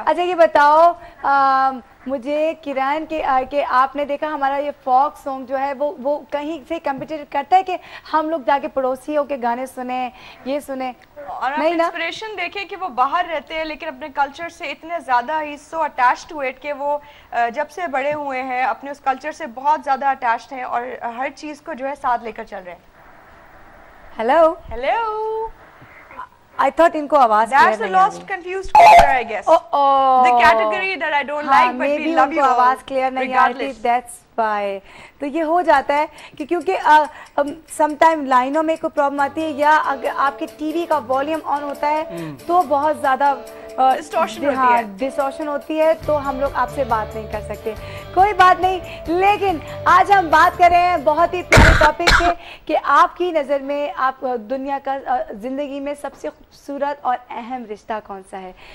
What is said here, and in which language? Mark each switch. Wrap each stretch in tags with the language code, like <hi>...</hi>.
<hi>अच्छा ये बताओ मुझे किरण के आपने देखा हमारा ये फोक सॉन्ग जो है वो कहीं से कम्पिटिट करता है कि हम लोग जाके पड़ोसियों के गाने सुने, ये सुने? और आप इंस्पिरेशन देखें कि वो बाहर रहते हैं लेकिन अपने कल्चर से इतने ज़्यादा ही</hi> <en>so attached to it</en> <hi>कि वो जब से बड़े हुए हैं अपने उस कल्चर से बहुत ज़्यादा अटैच्ड हैं और हर चीज़ को जो है साथ लेकर चल रहे हैं।</hi> <en>Hello Hello. I thought</en> <hi>इनको आवाज</hi> <en>That's the lost confused caller, I guess. The the category that I don't like, but we love you all,</en> <hi>आवाज क्लियर नहीं आ रही थी,</hi> <en>regardless. That's why.</en> <hi>तो ये हो जाता है कि क्योंकि समटाइम लाइनों में कोई प्रॉब्लम आती है या अगर आपके टीवी का वॉल्यूम ऑन होता है तो बहुत ज्यादा Distortion होती है। डिस्टॉर्शन होती है, तो हम लोग आपसे बात नहीं कर सकते। कोई बात नहीं, लेकिन आज हम बात कर रहे हैं बहुत ही प्यारे टॉपिक पे कि आपकी नज़र में आप दुनिया का ज़िंदगी में सबसे खूबसूरत और अहम रिश्ता कौन सा है।</hi>